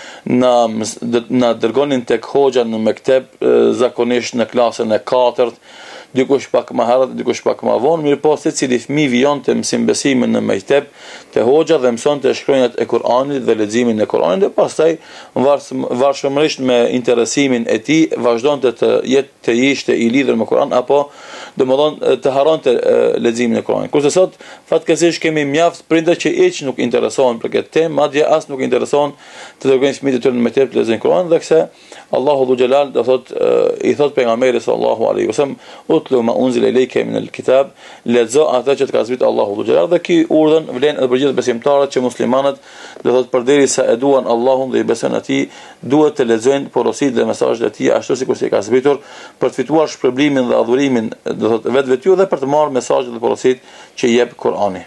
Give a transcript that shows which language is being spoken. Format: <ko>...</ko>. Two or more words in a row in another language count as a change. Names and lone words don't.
<sq>na dërgonin tek hoxha në mekteb zakonisht në klasën e 4, dikush pak më herët, dikush pak më vonë, mirë po secili fëmijë vijonte mësim besimin në mekteb te hoxha dhe mësonte shkronjat e Kur'anit dhe leximin e Kur'anit, dhe pastaj varësisht me interesimin e tij vazhdonte të ishte i lidhur me Kur'an apo domethënë të harronte leximin e Kur'anit. Kurse sot fatkeqësisht kemi mjaft prindër që hiç nuk interesohen për këtë temë, madje as nuk interesohen të dërgojnë fëmijët e tyre në mekteb të lexojnë Kur'an, dhe kse Allahu dhu xhelal do thot i thot pejgamberit</sq> <ar>صلى الله عليه وسلم اتل ما أنزل إليك من الكتاب,</ar> <sq>lexo atë që të ka zbritur Allahu Dhul Jalal. Dhe ky urdhën vlen edhe për gjithë besimtarët që muslimanët, do thotë përderisa e duan Allahun dhe i besojnë atij, duhet të lexojnë porositë dhe mesazhet e tij ashtu sikur si ka zbritur për të fituar shpërblimin dhe adhurimin, do thotë vetë dhe për të marrë mesazhet dhe porositë që jep Kur'ani.</sq>